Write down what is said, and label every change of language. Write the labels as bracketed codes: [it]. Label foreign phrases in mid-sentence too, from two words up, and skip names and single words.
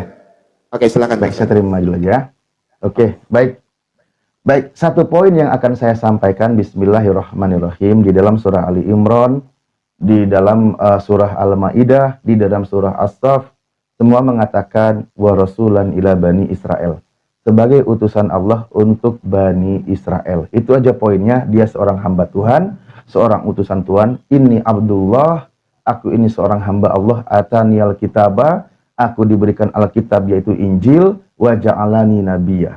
[id] Oke, silakan. Baik, saya terima dulu ya. Oke, baik. Baik, satu poin yang akan saya sampaikan, bismillahirrahmanirrahim, di dalam surah Ali Imran, di dalam surah Al-Maidah, di dalam surah As-Saff, semua mengatakan [ar] ورسولا إلى بني إسرائيل. [id] Sebagai utusan Allah untuk Bani Israel. Itu aja poinnya, dia seorang hamba Tuhan, seorang utusan Tuhan. [ar] إني عبد الله, [id] aku ini seorang hamba Allah, [ar] آتاني الكتاب, [id] aku diberikan Alkitab yaitu Injil, [ar] وجعلني نبيا.